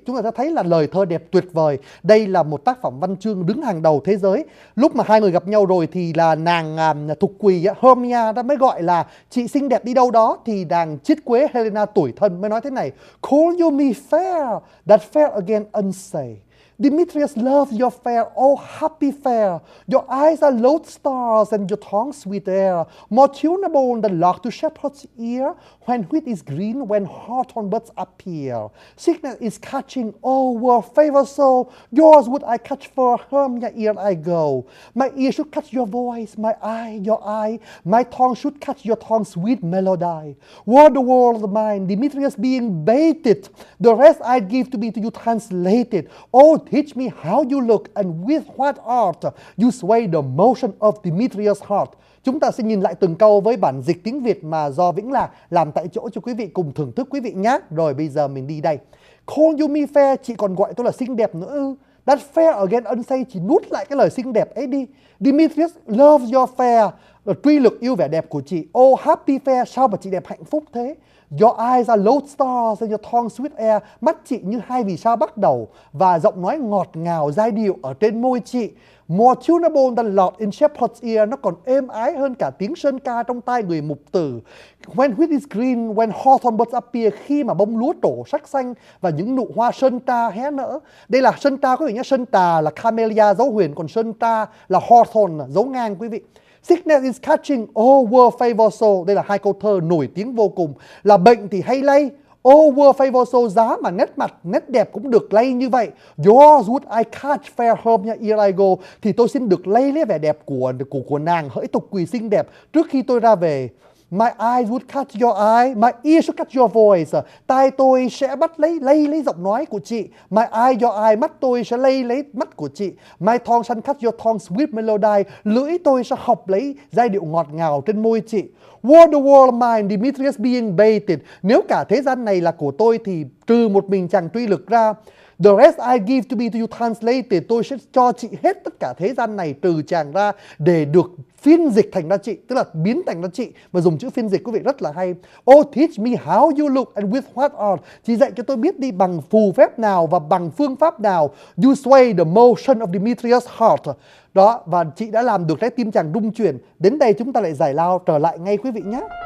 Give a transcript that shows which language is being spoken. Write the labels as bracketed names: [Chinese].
[Vietnamese] Chúng ta sẽ thấy là lời thơ đẹp tuyệt vời, đây là một tác phẩm văn chương đứng hàng đầu thế giới. Lúc mà hai người gặp nhau rồi thì là nàng Thục Quỳ Hermia đã mới gọi là chị xinh đẹp đi đâu đó, thì nàng Chiết Quế Helena tuổi thân mới nói thế này: [English] "Call you me fair, that fair again unsay. Demetrius loves your fair, oh happy fair. Your eyes are lodestars and your tongue sweet air. More tunable than lark to shepherd's ear. When wheat is green, when hawthorn buds appear. Sickness is catching, oh world favor so. Yours would I catch for Hermia ere I go. My ear should catch your voice, my eye your eye. My tongue should catch your tongue's sweet melody. Were the world mine, Demetrius being baited, the rest I'd give to be to you translated. Oh, teach me how you look and with what art you sway the motion of Demetrius' heart." [Vietnamese] Chúng ta sẽ nhìn lại từng câu với bản dịch tiếng Việt mà do Vĩnh Lạc làm tại chỗ cho quý vị cùng thưởng thức quý vị nhé. Rồi bây giờ mình đi đây. [English] "Call you me fair, [Vietnamese] chị còn gọi tôi là xinh đẹp nữa ư? [English] That fair again unsay, [Vietnamese] chị nuốt lại cái lời xinh đẹp ấy đi. [English] Demetrius loves your fair, [Vietnamese] Truy Lực yêu vẻ đẹp của chị. [English] Oh happy fair, [Vietnamese] sao mà chị đẹp hạnh phúc thế? [English] Your eyes are lodestars and your tongue sweet air, [Vietnamese] mắt chị như hai vì sao bắt đầu và giọng nói ngọt ngào giai điệu ở trên môi chị. [English] More tunable than lark in shepherd's ear, [Vietnamese] nó còn êm ái hơn cả tiếng sơn ca trong tai người mục tử. [English] When wheat is green, when hawthorn buds appear, [Vietnamese] khi mà bông lúa trổ sắc xanh và những nụ hoa sơn ta hé nở." Đây là sơn ta quý vị nhé, sơn ta là camellia dấu huyền, còn sơn ta là hawthorn dấu ngang quý vị. [English] "Sickness is catching, oh world favor so." [Vietnamese] Đây là hai câu thơ nổi tiếng vô cùng. Là bệnh thì hay lây. [English] "Oh world favor so," [Vietnamese] giá mà nét mặt, nét đẹp cũng được lây như vậy. [English] "Yours would I catch fair home ere I go," [Vietnamese] thì tôi xin được lây lấy vẻ đẹp của nàng, hỡi Thục Quỳ xinh đẹp, trước khi tôi ra về. [English] "My eyes would catch your eye, my ears should catch your voice," [Vietnamese] tai tôi sẽ bắt lấy, lây lấy giọng nói của chị. [English] "My eye your eye," [Vietnamese] mắt tôi sẽ lây lấy mắt của chị. [English] "My tongue shall catch your tongue's sweet melody," [Vietnamese] lưỡi tôi sẽ học lấy giai điệu ngọt ngào trên môi chị. [English] "Were the world mine, Demetrius being baited," [Vietnamese] nếu cả thế gian này là của tôi thì trừ một mình chàng Truy Lực ra. [English] The rest I give to be to you translated. [Vietnamese] Tôi sẽ cho chị hết tất cả thế gian này từ chàng ra để được phiên dịch thành ra chị. Tức là biến thành ra chị. Mà dùng chữ phiên dịch quý vị rất là hay. [English] Oh, teach me how you look and with what on. [Vietnamese] Chị dạy cho tôi biết đi bằng phù phép nào và bằng phương pháp nào. [English] You sway the motion of Demetrius' heart. [Vietnamese] Đó, và chị đã làm được trái tim chàng rung chuyển. Đến đây chúng ta lại giải lao trở lại ngay quý vị nhé.